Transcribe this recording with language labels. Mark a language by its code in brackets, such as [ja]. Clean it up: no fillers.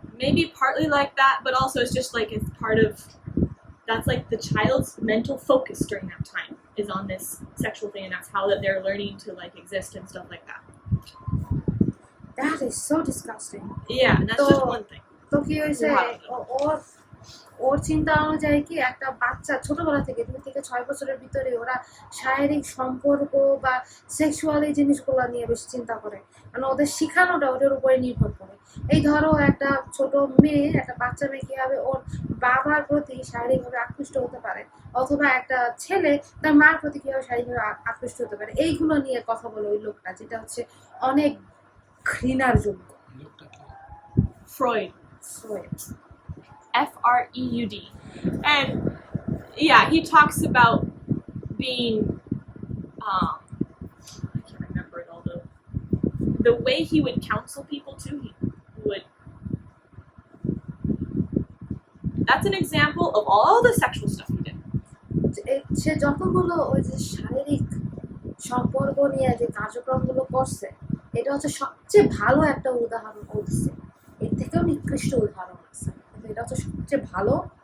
[en] Maybe partly like that, but also it's just like it's part of that's like the child's mental focus during that time is on this sexual thing, and that's how that they're learning to like exist and stuff like that. That is so disgusting. Yeah, and that's just one thing. [bn] তো কি হয়েছে ওর ওর চিন্তা অনুযায়ী কি একটা বাচ্চা ছোটবেলা থেকে 2 থেকে 6 বছরের ভিতরে ওরা শারীরিক সম্পর্ক বা সেক্সুয়াল এই জিনিসগুলো নিয়ে বেশি চিন্তা করে, মানে ওদের শেখানোটা ওদের উপরে নির্ভর করে। এই ধরো একটা ছোট মেয়ে, একটা বাচ্চা মেয়ে কিভাবে ওর বাবার প্রতি শারীরিকভাবে আকৃষ্ট হতে পারে, অথবা একটা ছেলে তার মার প্রতি কিভাবে শারীরিকভাবে আকৃষ্ট হতে পারে, এইগুলো নিয়ে কথা বলে ওই লোকটা, যেটা হচ্ছে অনেক ঘৃণার যোগ্য। [en] Freud. Freud. Freud. And yeah, he talks about being I can't remember it all though. The way he would counsel people too, he would that's an example of all the sexual stuff he did. [bn] সে যতগুলো ওই যে শারীরিক সম্পর্ক নিয়ে যে কার্যক্রমগুলো করছে, এটা হচ্ছে সবচেয়ে ভালো একটা উদাহরণ করছে। এর থেকেও নিকৃষ্ট উদাহরণ আছে, কিন্তু এটা হচ্ছে সবচেয়ে ভালো